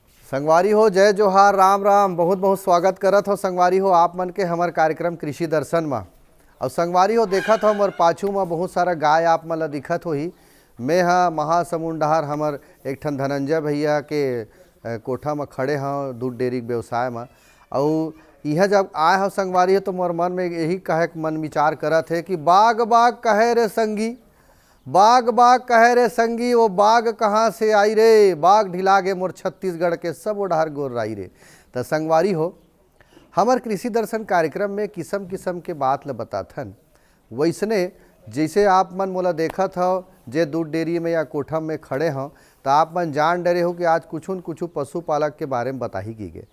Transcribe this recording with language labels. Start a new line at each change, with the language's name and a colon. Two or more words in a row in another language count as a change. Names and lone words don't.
Chhattisgarhi: संगवारी हो जय जोहार राम राम। बहुत बहुत स्वागत करत हो संगवारी हो आप मन के हमार कार्यक्रम कृषि दर्शन में। और संगवारी हो देखत हो मोर पाछू में बहुत सारा गाय आप मन ला दिखत होही। मैं हाँ महासमुंद डहर हमर एक ठन धनंजय भैया के कोठा में खड़े हाँ दूध डेयरी व्यवसाय में। और यह जब आए हो संगवारी हो तो मोर मन में यही कहे मन विचार करत है कि बाग बाग कहे रे संगी, बाग बाग कहे रे संगी, वो बाग कहाँ से आई रे, बाग ढिला गे मोर छत्तीसगढ़ के सब ओढ़ार गोर राई रे। तो संगवारी हो हमार कृषि दर्शन कार्यक्रम में किस्म किस्म के बात ल बताथन। वैसने जैसे आप मन मोला देखत हो जे दूध डेयरी में या कोठा में खड़े हों तो आप मन जान डरे हो कि आज कुछ न कुछ पशुपालक के बारे में बताही की गे।